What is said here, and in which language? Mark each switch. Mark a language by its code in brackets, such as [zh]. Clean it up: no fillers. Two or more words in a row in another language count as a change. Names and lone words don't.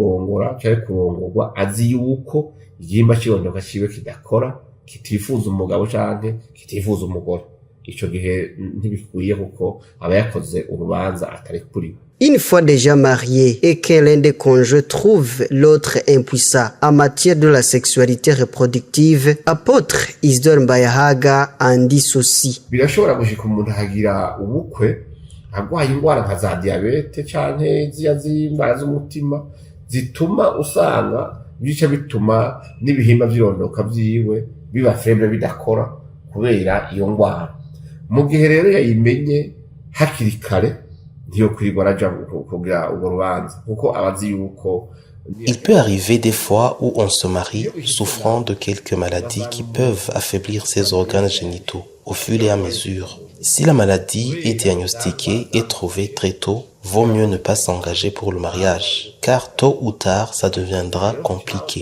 [fr] Une fois déjà marié et que l'un des conjoints trouve l'autre impuissant en matière de la sexualité reproductive, apôtre Isidore Mbayahaga en dit ceci. [rn] agwaye ingwara nka za diabete canke ziya z'indwara z'umutima zituma usanga bica bituma n'ibihimba vy'irondoka vyiwe biba faible bidakora kubera iyo ngwara. Mu gihe rero yayimenye hakiri kare ntiyo kwirwa araja kugira urwo rubanza kuko abazi yuko. [fr] Il peut arriver des fois où on se marie souffrant de quelques maladies qui peuvent affaiblir ses organes génitaux au fur et à mesure. Si la maladie est diagnostiquée et trouvée très tôt, vaut mieux ne pas s'engager pour le mariage, car tôt ou tard, ça deviendra compliqué.